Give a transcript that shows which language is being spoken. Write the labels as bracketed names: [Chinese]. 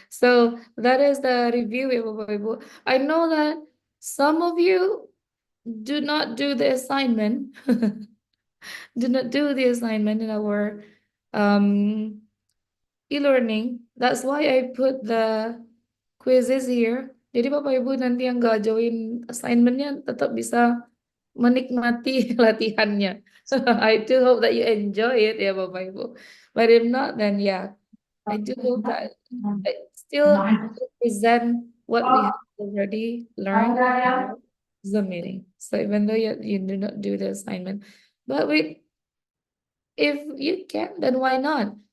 [English] So that is the review, ya, Bapak Ibu. I know that some of you do not do the assignment, do not do the assignment in our e-learning. That's why I put the quizzes here. [Indonesian] Jadi Bapak Ibu nanti yang nggak join assignmentnya tetap bisa menikmati latihannya. [English] I do hope that you enjoy it ya Bapak Ibu. But if not, then yeah, I do hope that I still present what we have already learned in the meeting. So even though you do not do the assignment, but if you can, then why not?